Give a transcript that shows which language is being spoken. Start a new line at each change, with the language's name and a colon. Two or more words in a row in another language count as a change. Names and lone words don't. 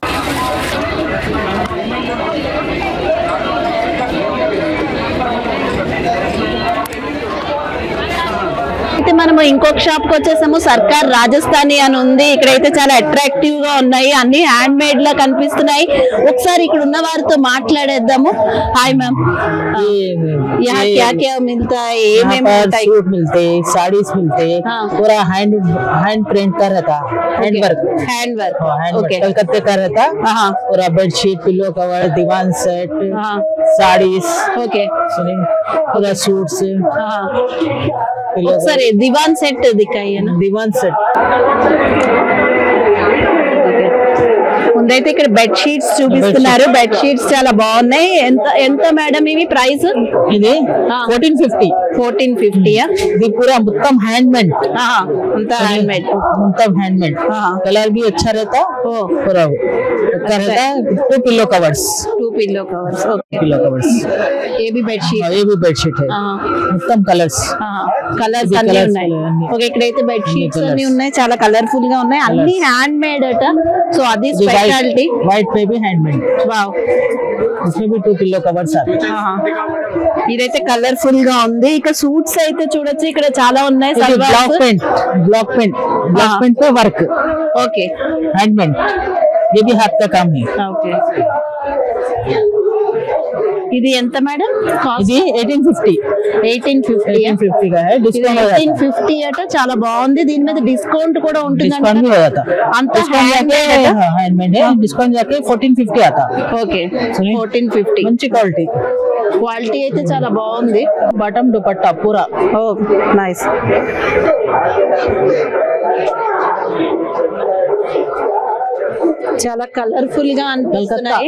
Telugu: అయితే మనము ఇంకొక షాప్ కి వచ్చేసాము. సర్కార్ రాజస్థానీ అని ఉంది. ఇక్కడైతే చాలా అట్రాక్టివ్ గా ఉన్నాయి, అన్ని
English: hand made
Telugu: లా కనిపిస్తున్నాయి. ఒకసారి ఇక్కడ ఉన్న వారితో మాట్లాడేద్దాము.
Hindi: హాయ్ मैम, यहाँ क्या क्या मिलता है? सूट मिलते, साड़ीज मिलते, पूरा
English: hand print
Hindi: का रहता,
English: hand work okay,
Hindi: कलकत्ते का रहता, पूरा बेडशीट,
English: pillow cover, diwan set,
Hindi: साड़ीज ओके, पूरा सूट्स.
Telugu: ఒకసారి దివాన్ సెట్
Hindi: दिखाई ना, दीवान सेट.
Telugu: ముందైతే ఇక్కడ
English: bed sheets
Telugu: చూపిస్తున్నారు.
English: bed sheets
Telugu: చాలా బాగున్నాయి. ఎంత ఎంత మేడం ఇవి ప్రైస్? ఇది 1450. 1450 ఇది పూరా మొత్తం
English: hand made. అంతా hand made, మొత్తం hand made.
Hindi: कलर भी अच्छा रहता, पूरा अच्छा रहता.
English: 2 pillow covers, 2 pillow covers okay, pillow covers.
Hindi: ये भी बेडशीट, ये भी बेडशीट है.
Telugu: మొత్తం కలర్స్ కలర్స్ అన్ని ఉన్నాయి. ఓకే, ఇక్కడైతే
English: bed sheets
Telugu: అన్ని ఉన్నాయి, చాలా కలర్ఫుల్ గా ఉన్నాయి, అన్ని
English: hand made
Telugu: అట. సో అది స్పెషాలిటీ.
Hindi: व्हाइट पे भी हैंडमेड.
Telugu: వావ్,
Hindi: इसमें भी 2
English: pillow covers
Hindi: आते.
Telugu: ఇదైతే కలర్ఫుల్ గా ఉంది. ఇక సూట్స్ అయితే చూడొచ్చు, ఇక్కడ చాలా ఉన్నాయి.
English: block paint पे वर्क
Telugu: ఓకే,
Hindi: हैंडमेड. ये भी हाथ का काम है.
Telugu: ఓకే, ఇది ఎంత మేడం? ఇది 1850. 1850
Hindi: का है. डिस्काउंट
Telugu: 1850 అట. చాలా బాగుంది. దీని మీద డిస్కౌంట్ కూడా ఉంటుంది.
Hindi: डिस्काउंट भी हो जाता.
Telugu: అంత
Hindi: हैंडमेड है. डिस्काउंट जाके 1450 आता.
Telugu: ఓకే, 1450. మంచి క్వాలిటీ. క్వాలిటీ అయితే చాలా బాగుంది.
Hindi: बॉटम दुपट्टा पूरा.
Telugu: ఓ నైస్. చాలా కలర్ఫుల్ గా అనిపిస్తున్నాయి.